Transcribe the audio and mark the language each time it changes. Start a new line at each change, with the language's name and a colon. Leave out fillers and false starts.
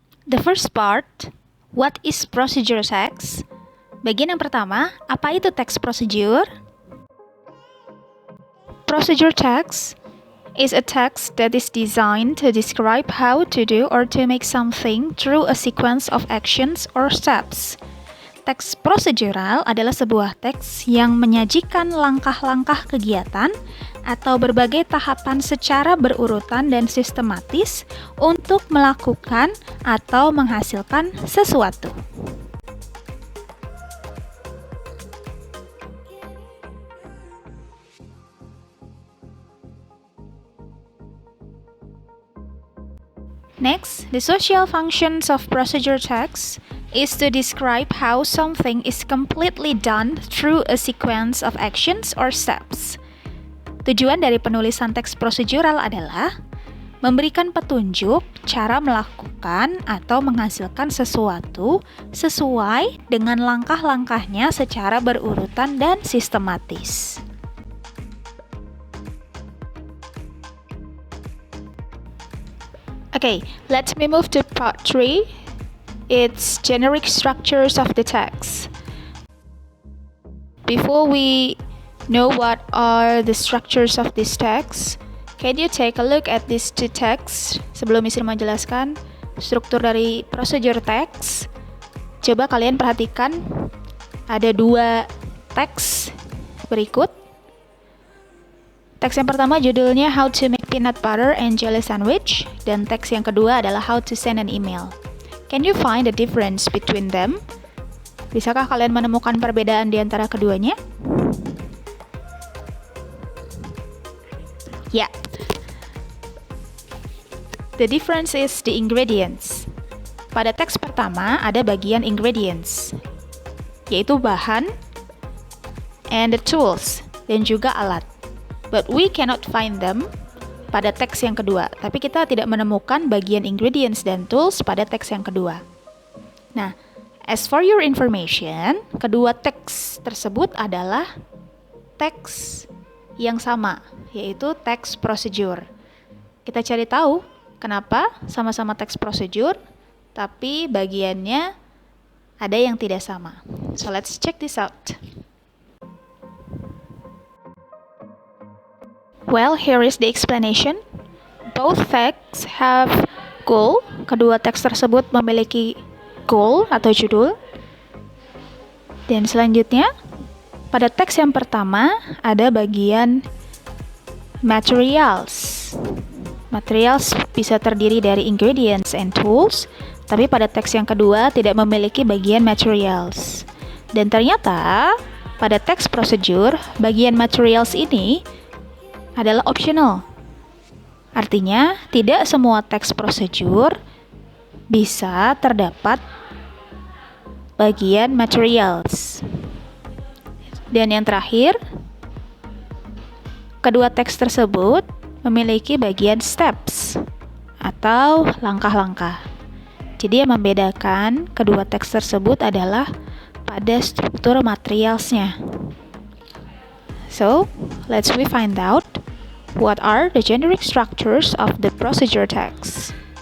English: The first part, what is procedure text?
Indonesian: Bagian yang pertama, apa itu teks procedure?
English: Procedure text is a text that is designed to describe how to do or to make something through a sequence of actions or steps.
Indonesian: Teks prosedural adalah sebuah teks yang menyajikan langkah-langkah kegiatan atau berbagai tahapan secara berurutan dan sistematis untuk melakukan atau menghasilkan sesuatu.
English: Next, the social functions of procedure text is to describe how something is completely done through a sequence of actions or steps.
Indonesian: Tujuan dari penulisan teks prosedural adalah memberikan petunjuk cara melakukan atau menghasilkan sesuatu sesuai dengan langkah-langkahnya secara berurutan dan sistematis.
English: Okay, let me move to part 3. It's generic structures of the text. Before we know what are the structures of this text, can you take a look at these two texts?
Indonesian: Sebelum Miss menjelaskan struktur dari procedure text, coba kalian perhatikan ada dua teks berikut. Teks yang pertama judulnya How to Make Peanut Butter and Jelly Sandwich, dan teks yang kedua adalah How to Send an Email.
English: Can you find the difference between them?
Indonesian: Bisakah kalian menemukan perbedaan di antara keduanya? Ya. Yeah.
English: The difference is the ingredients.
Indonesian: Pada teks pertama ada bagian ingredients, yaitu bahan,
English: and the tools,
Indonesian: dan juga alat.
English: But we cannot find them
Indonesian: pada teks yang kedua. Tapi kita tidak menemukan bagian ingredients dan tools pada teks yang kedua. Nah,
English: as for your information,
Indonesian: kedua teks tersebut adalah teks yang sama, yaitu teks procedure. Kita cari tahu kenapa sama-sama teks procedure, tapi bagiannya ada yang tidak sama.
English: So let's check this out. Well, here is the explanation. Both texts have goal.
Indonesian: Kedua teks tersebut memiliki goal atau judul. Dan selanjutnya, pada teks yang pertama ada bagian materials. Materials bisa terdiri dari ingredients and tools, tapi pada teks yang kedua tidak memiliki bagian materials. Dan ternyata pada teks procedure, bagian materials ini adalah optional. Artinya, tidak semua teks procedure bisa terdapat bagian materials. Dan yang terakhir, kedua teks tersebut memiliki bagian steps atau langkah-langkah. Jadi yang membedakan kedua teks tersebut adalah pada struktur materialsnya.
English: So, let's find out what are the generic structures of the procedure text.